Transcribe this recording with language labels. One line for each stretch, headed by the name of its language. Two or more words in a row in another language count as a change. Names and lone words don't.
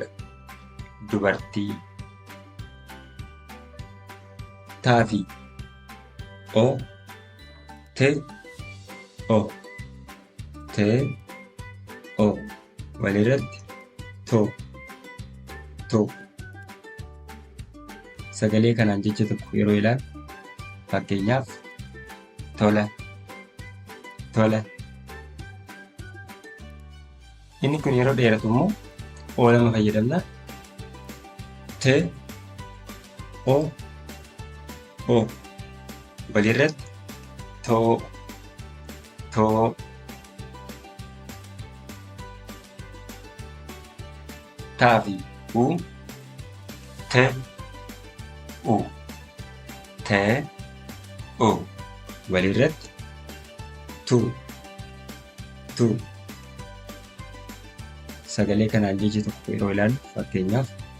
Oromo: Dubartii taa fi o te o walirratti to sagalee kanaan jecha tokko yeroo ilaalu fakkeenyaaf tola inni kun yeroo dheeratu immoo o lama fayyadamna te o walirratti too taa fi u te walirratti tu sagalee kanaan jecha tokko yeroo ilaalu fakkeenyaaf